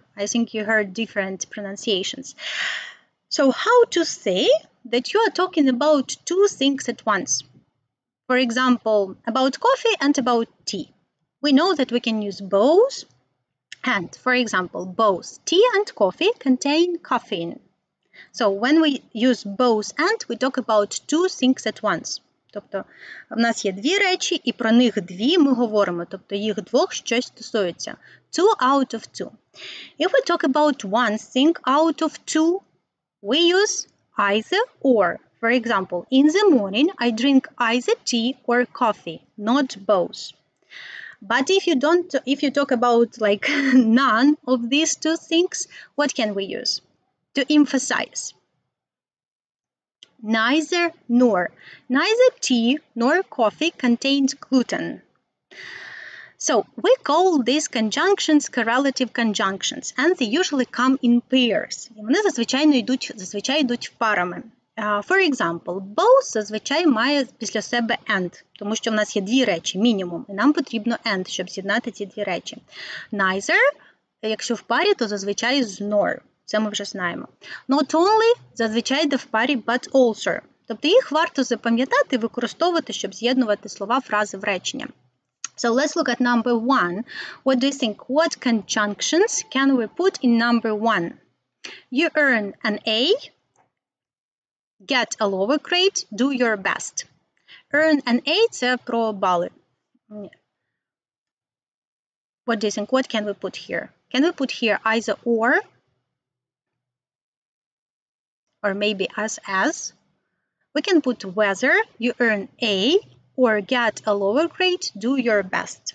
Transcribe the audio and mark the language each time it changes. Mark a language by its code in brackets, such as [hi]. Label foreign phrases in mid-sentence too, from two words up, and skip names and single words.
[en] I think you heard different pronunciations. So how to say that you are talking about two things at once? For example, about coffee and about tea. We know that we can use both and. For example, both tea and coffee contain caffeine. So when we use both and, we talk about two things at once. [uk] Тобто, в нас є дві речі, і про них дві ми говоримо. Тобто, їх двох щось стосується. [en] Two out of two. If we talk about one thing out of two, we use either or. For example, in the morning, I drink either tea or coffee, not both. But if you talk about like none of these two things, what can we use to emphasize? Neither nor. Neither tea nor coffee contains gluten. So we call these conjunctions correlative conjunctions, and they usually come in pairs. [uk] І вони зазвичай йдуть парами. For example, both зазвичай має після себе and, тому що в нас є дві речі, мінімум, і нам потрібно and, щоб з'єднати ці дві речі. Neither, якщо в парі, то зазвичай з nor. Це ми вже знаємо. [en] Not only [uk] зазвичай йде в парі, [en] but also. [uk] Тобто їх варто запам'ятати і використовувати, щоб з'єднувати слова, фрази в речення. [en] So let's look at number 1. What do you think? What conjunctions can we put in number 1? You earn an A. Get a lower grade, do your best. Earn an A – [uk] це про бали. [en] What do you think? What can we put here? Can we put here either or maybe as? We can put whether you earn A or get a lower grade, do your best.